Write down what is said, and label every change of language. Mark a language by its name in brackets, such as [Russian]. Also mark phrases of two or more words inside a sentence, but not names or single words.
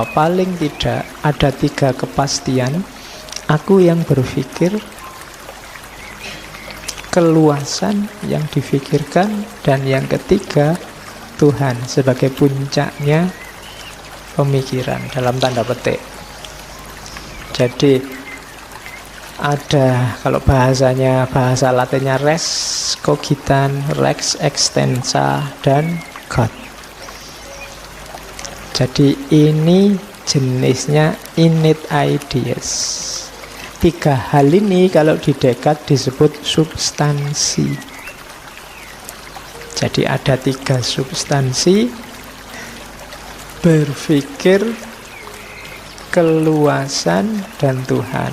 [Indonesian] Paling tidak ada 3 kepastian. Aku yang berpikir, keluasan yang difikirkan, dan yang ketiga Tuhan sebagai puncaknya pemikiran dalam tanda petik. Jadi ada, kalau bahasanya, bahasa Latinnya [Latin] res cogitan, lex extensa, [Indonesian] dan God. Jadi ini jenisnya [English] innate ideas. [Indonesian] 3 hal ini kalau di Descartes disebut substansi. Jadi ada 3 substansi: berpikir, keluasan, dan Tuhan.